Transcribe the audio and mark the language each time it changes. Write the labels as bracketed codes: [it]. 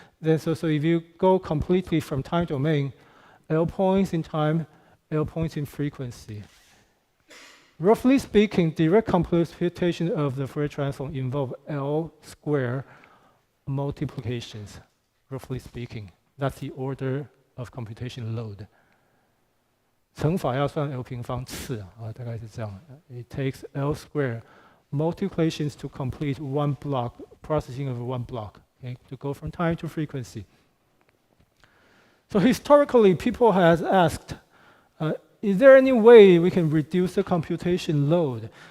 [en] Then so if you go completely from time domain, L points in time, L points in frequency. Roughly speaking, direct computation of the Fourier transform involve L square multiplications, roughly speaking. That's the order of computation load. [zh] 乘法要算 L 平方次啊，大概是这样。 [en] It takes L square multiplications to complete one block, processing of one block, okay, to go from time to frequency. So historically, people has asked, is there any way we can reduce the computation load?